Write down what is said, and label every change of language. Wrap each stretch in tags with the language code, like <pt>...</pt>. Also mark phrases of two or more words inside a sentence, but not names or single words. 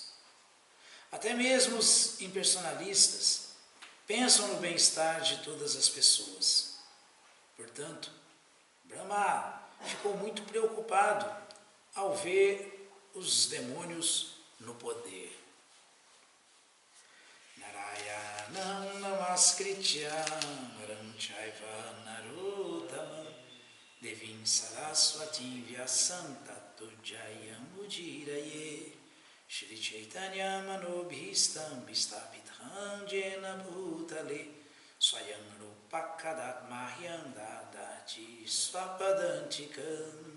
<pt>Até mesmo os impersonalistas pensam no bem-estar de todas as pessoas. Portanto, Brahma ficou muito preocupado ao ver os demônios no poder.</pt> <sa>नारायणं नमस्कृत्य नरं चैव नरोत्तम देवीं सरस्वतीं व्यासं ततो जयम् उजिरये श्री चैतन्य मनोभीष्टं विस्तपिथं जेन भूतले स्वयं रूपकदत् मह्यं ददाति स्वपदान्तिकम्.</sa>